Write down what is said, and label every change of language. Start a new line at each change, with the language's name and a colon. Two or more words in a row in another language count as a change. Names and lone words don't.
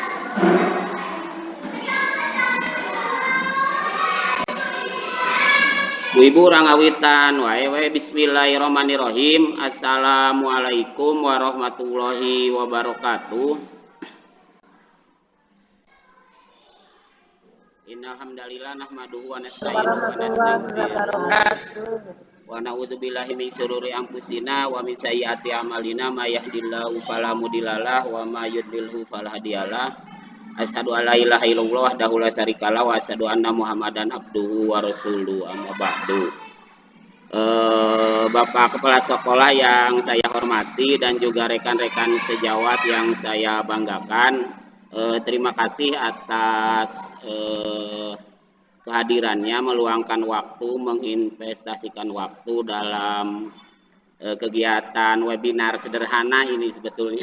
Sundanese: Bu Ibu rangawitan wae bismillahirrahmanirrahim.
Arabic: السلام عليكم ورحمة الله وبركاته. إن الحمد لله نحمده ونستعينه ونستغفره ونعوذ بالله من شرور أنفسنا ومن سيئات أعمالنا من يهده الله فلا مضل له ومن يضلل فلا هادي له. أشهد أن لا إله إلا الله وحده لا شريك له وأشهد أن محمدا عبده ورسوله أما بعد.
Indonesian: Bapak Kepala Sekolah yang saya hormati dan juga rekan-rekan sejawat yang saya banggakan, terima kasih atas kehadirannya, meluangkan waktu, menginvestasikan waktu dalam kegiatan webinar sederhana ini sebetulnya.